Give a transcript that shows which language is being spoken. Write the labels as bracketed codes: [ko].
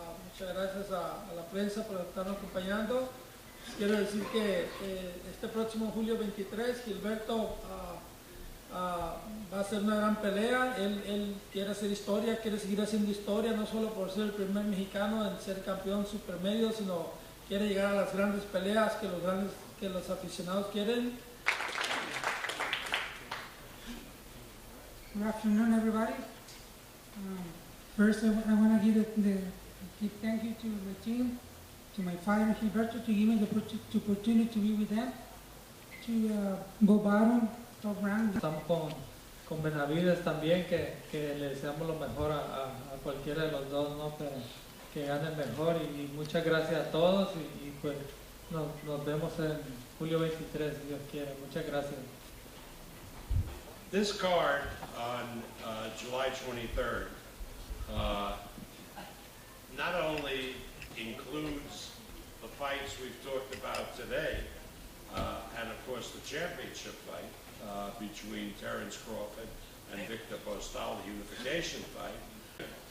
[es] Muchas gracias a la prensa por estarnos acompañando. Quiero decir que este próximo julio 23, Gilberto va a hacer una gran pelea. Él quiere hacer historia, quiere seguir haciendo historia, no solo por ser el primer mexicano en ser campeón supermedio, sino quiere llegar a las grandes peleas que los aficionados quieren. [en] Good afternoon, everybody. First, I want to give thank you to the team, to my fighter Gilberto, to give me the opportunity to be with them, to Bob Arum, Top Rank. [es] Estamos con Benavides también, que le deseamos lo mejor a cualquiera de los dos, ¿no? Pero que ganen mejor y muchas gracias a todos y pues nos vemos en julio 23, si Dios quiere. Muchas gracias. [en] This card on July 23rd not only includes the fights we've talked about today, and of course the championship fight between Terence Crawford and Victor Postal, the unification fight.